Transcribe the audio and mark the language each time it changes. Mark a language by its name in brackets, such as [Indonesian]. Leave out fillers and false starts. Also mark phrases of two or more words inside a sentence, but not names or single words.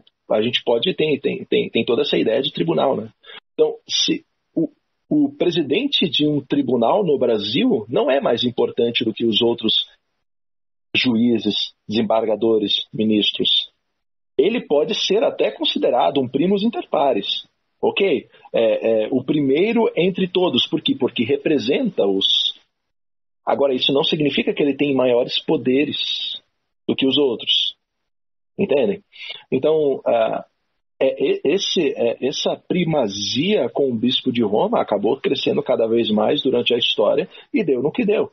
[Portuguese] A gente pode tem toda essa ideia de tribunal, né? Então, se o presidente de um tribunal no Brasil não é mais importante do que os outros juízes, desembargadores, ministros. Ele pode ser até considerado um [Latin] primus inter pares, [Portuguese] ok? O primeiro entre todos. Por quê? Porque representa os. Agora, isso não significa que ele tem maiores poderes do que os outros. Entendem? Então, essa primazia com o bispo de Roma acabou crescendo cada vez mais durante a história e deu no que deu.